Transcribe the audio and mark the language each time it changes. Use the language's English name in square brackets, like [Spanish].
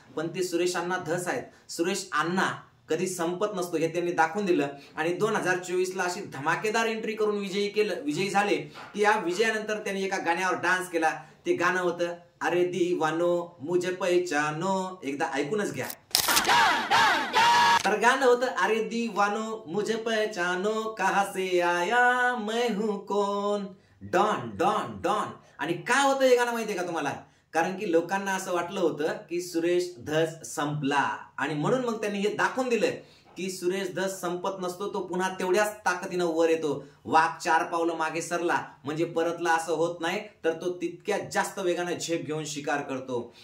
[Marathi] पण ते सुरेश अण्णा धस आहेत. सुरेश अण्णा कधी संपत नसतो हे त्यांनी दाखवून दिलं आणि 2024 ला अशी धमाकेदार एंट्री करून विजयी झाले की या विजयानंतर त्यांनी एका गाण्यावर डान्स केला. ते गाणं होतं [Hindi] अरे दीवानो मुझे पहचानो. [Marathi] एकदा ऐकूनच घ्या. तर गाणं होतं [Hindi] अरे दीवानो मुझे पहचानो, कहां से आया मैं हूं कौन, डॉन डॉन डॉन. [Marathi] आणि काय होतं हे गाणं माहितीये का तुम्हाला? कारण की लोकांना असं वाटलं होतं की सुरेश धस संपला आणि म्हणून मग त्यांनी हे दाखवून दिलं की सुरेश धस संपत नसतो, तो पुन्हा तेवढ्याच ताकदीनं वर येतो. वाघ 4 पावलं मागे सरला म्हणजे परतला असं होत नाही, तर तो तितक्यात जास्त वेगाने झेप घेऊन शिकार करतो.